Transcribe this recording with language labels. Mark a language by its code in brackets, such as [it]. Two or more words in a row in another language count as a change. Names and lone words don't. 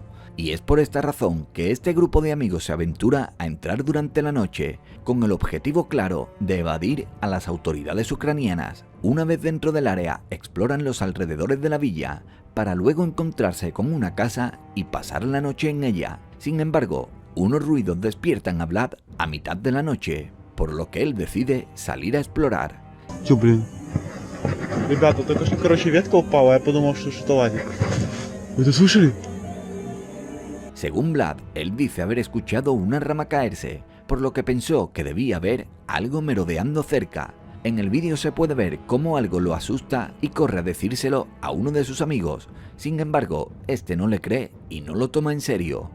[es] Y es por esta razón que este grupo de amigos se aventura a entrar durante la noche, con el objetivo claro de evadir a las autoridades ucranianas. Una vez dentro del área, exploran los alrededores de la villa, para luego encontrarse con una casa y pasar la noche en ella. Sin embargo, unos ruidos despiertan a Vlad a mitad de la noche, por lo que él decide salir a explorar. [ru] Чё, блин? Ребята, только что, короче, ветка упала, я подумал, что что-то ладит. Вы это слышали? [es] Según Vlad, él dice haber escuchado una rama caerse, por lo que pensó que debía haber algo merodeando cerca. En el vídeo se puede ver cómo algo lo asusta y corre a decírselo a uno de sus amigos. Sin embargo, este no le cree y no lo toma en serio.